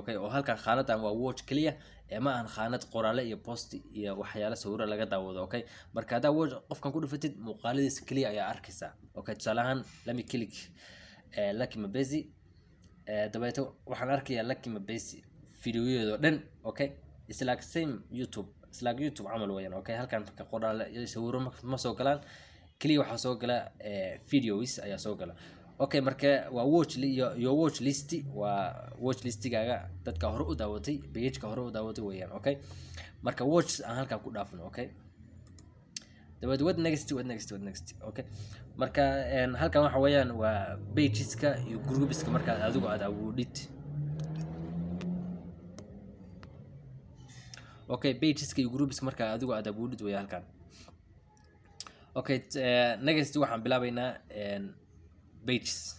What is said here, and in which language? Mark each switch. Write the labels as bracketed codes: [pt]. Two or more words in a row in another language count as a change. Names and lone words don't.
[so] Okay, oo halkan khaanadan waa watch kaliya ee ma ahan khaanad qoraale iyo post iyo waxyaalo sawiro laga daawado. Okay, marka hadaa watch qofkan ku dhufatid muuqaaladiisa kaliya ayaa arkaysaa. Okay, tusaale ahaan lami click Lucky Mabezi dabeeto waxaan arkayaa Lucky Mabezi fiidiyoyada dhan. [en] Okay, it's like same YouTube, it's like YouTube [so] camal weeyaan. Okay, halkan marka qoraale iyo sawiro ma soo galaan, kaliya waxaa soo gala videos ayaa soo gala. Okay, marka waa [en] watch list [so] waa [en] watch listigaaga [so] dadka hore u daawatay, page-ka hore u daawatay weeyaan. Okay, marka watch aan halkan ku dhaafno. [en] Okay, dabeed what next. [so] Okay, marka halkan waxa weeyaan waa pageska iyo groupeska marka adigu aad awoodid. Okay, pageska iyo groupeska marka adigu aad awoodid weeyaan halkan. Okay, next waxaan bilaabaynaa pages.